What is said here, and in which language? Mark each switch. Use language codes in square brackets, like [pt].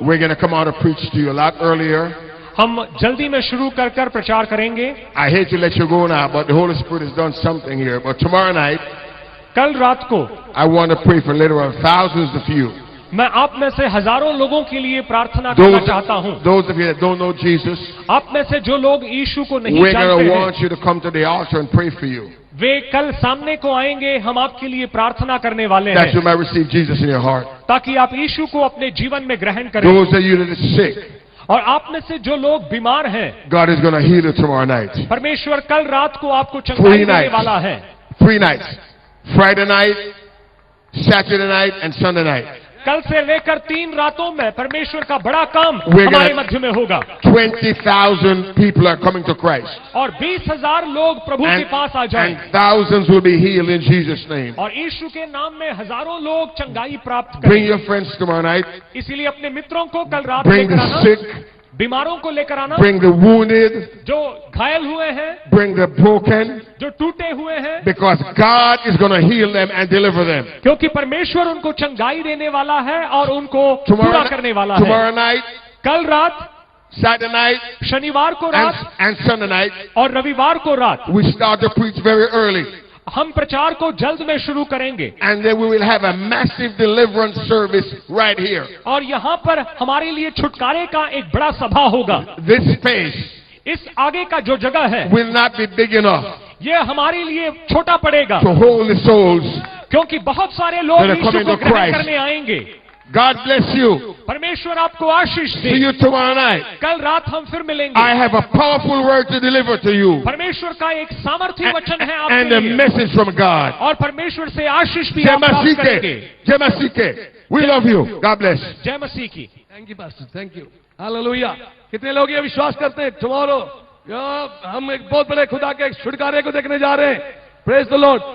[en] we're going to come out and preach to you a lot earlier. [hi] हम जल्दी में शुरू कर प्रचार करेंगे। [en] I hate to let you go now, but the Holy Spirit has done something here. But tomorrow night, [hi] कल रात को [en] I want to pray for literally thousands of you. [hi] मैं आप में से हजारों लोगों के लिए प्रार्थना करना चाहता हूं। [en] Those of you that don't know Jesus, [hi] आप में से जो लोग यीशु को नहीं [en] we're going [hi] जानते [en] to [hi] हैं, [en] want you to come to the altar and pray for you, [hi] वे कल सामने को आएंगे। हम आपके लिए प्रार्थना करने वाले [en] that you [hi] हैं [en] might receive Jesus in your heart. [hi] ताकि आप यीशु को अपने जीवन में ग्रहण करें। [en] Those of you that are sick, [hi] और आप में से जो लोग बीमार हैं, [en] God is going to heal you tomorrow night. [hi] परमेश्वर कल रात को आपको चंगाई [en] Free [hi] देने वाला [en] nights. [hi] है। [en] 3 nights. Friday night, Saturday night, and Sunday night. [hi] कल से लेकर 3 रातों में परमेश्वर का बड़ा काम [en] We're [hi] हमारे [en] gonna- [hi] मध्य में होगा [en] 20,000 people are coming to Christ. [hi] और 20,000 लोग प्रभु के पास आ जाएं [en] and thousands will be healed in Jesus' name. [hi] और यीशु के नाम में हजारों लोग चंगाई प्राप्त [en] Bring [hi] करें। [en] your friends tomorrow night. [hi] इसीलिए अपने मित्रों को कल रात [en] Bring [hi] लेकर [en] the [hi] आना, [en] sick. [hi] बीमारों को लेकर आना, [en] Bring the wounded. [hi] जो घायल हुए हैं, [en] Bring the broken. [hi] जो टूटे हुए हैं, [en] Because God is going to heal them and deliver them. [hi] क्योंकि परमेश्वर उनको चंगाई देने वाला है और उनको पूरा [en] Tomorrow, [hi] करने वाला है। [en] tomorrow night, [hi] कल रात, [en] Saturday night, [hi] शनिवार को रात [en] and Sunday night, [hi] और रविवार को रात [en] we start to preach very early. [hi] हम प्रचार को जल्द में शुरू करेंगे [en] And then we will have a massive deliverance service right here. [hi] और यहाँ पर हमारे लिए छुटकारे का एक बड़ा सभा होगा। [en] This space [hi] इस आगे का जो जगह है [en] will not be big enough [hi] ये हमारे लिए छोटा पड़ेगा, [en] to hold the souls. [hi] क्योंकि बहुत सारे लोग [en] That are [hi] यीशु [en] coming [hi] को [en] to [hi] ग्रहण [en] Christ. [hi] करने आएंगे। [en] God bless you. [hi] परमेश्वर आपको आशीष दे। [en] See you tomorrow night. [hi] कल रात हम फिर मिलेंगे। [en] I have a powerful word to deliver to you. [hi] परमेश्वर का एक सामर्थी वचन है [en] And [hi] आपके [en] a [hi] लिए [en] message from God. [hi] और परमेश्वर से आशीष भी आप प्राप्त करेंगे। [en] Jemasike. Jemasike. We love you. God bless. [hi] जय मसीह की। [en] Thank you pastor, thank you. [hi] Hallelujah. कितने लोग ये विश्वास करते हैं टुमारो हम एक बहुत बड़े खुदा के एक छुटकारे को देखने जा रहे हैं। [en] Praise the Lord.